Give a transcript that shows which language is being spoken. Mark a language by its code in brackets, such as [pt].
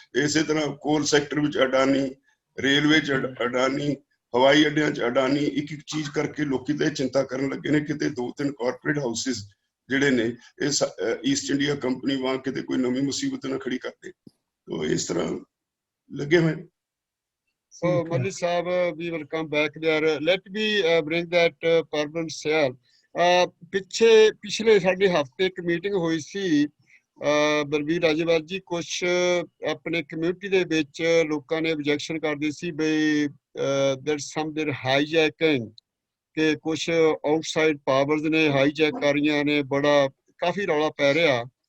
[pa] ਇਸੇ ਤਰ੍ਹਾਂ ਕੋਲ ਸੈਕਟਰ ਵਿੱਚ ਅਡਾਨੀ, ਰੇਲਵੇ 'ਚ ਅਡਾਨੀ, ਹਵਾਈ ਅੱਡਿਆਂ 'ਚ ਅਡਾਨੀ। ਇੱਕ ਇੱਕ ਚੀਜ਼ ਕਰਕੇ ਲੋਕੀ ਤਾਂ ਇਹ ਚਿੰਤਾ ਕਰਨ ਲੱਗੇ ਨੇ ਕਿਤੇ 2-3 ਕਾਰਪੋਰੇਟ ਹਾਊਸਿਸ ਜਿਹੜੇ ਨੇ ਇਹ ਈਸਟ ਇੰਡੀਆ ਕੰਪਨੀ ਵਾਂਗ ਕਿਤੇ ਕੋਈ ਨਵੀਂ ਮੁਸੀਬਤ ਨਾ ਖੜੀ ਕਰਦੇ। ਤੋ ਇਸ ਤਰ੍ਹਾਂ ਲੱਗੇ ਹੋਏ। [en] So, Malli Saab, we will come back there. Let me bring that Parvin Syal. [pa] ਪਿਛਲੇ ਸਾਡੇ ਹਫਤੇ ਇੱਕ ਮੀਟਿੰਗ ਹੋਈ ਸੀ ਬਲਬੀਰ ਰਾਜੇਵਾਲ ਜੀ, ਕੁਛ ਆਪਣੇ ਕਮਿਊਨਿਟੀ ਦੇ ਵਿੱਚ ਲੋਕਾਂ ਨੇ ਆਬਜੈਕਸ਼ਨ ਕਰਦੇ ਸੀ ਬਈ [en] there's some there hijacking, [pa] ਕਿ ਕੁਛ ਆਊਟਸਾਈਡ ਪਾਵਰਸ ਨੇ ਹਾਈਜੈਕ ਕਰ ਰਹੀਆਂ ਨੇ, ਬੜਾ ਕਾਫੀ ਰੌਲਾ ਪੈ ਰਿਹਾ।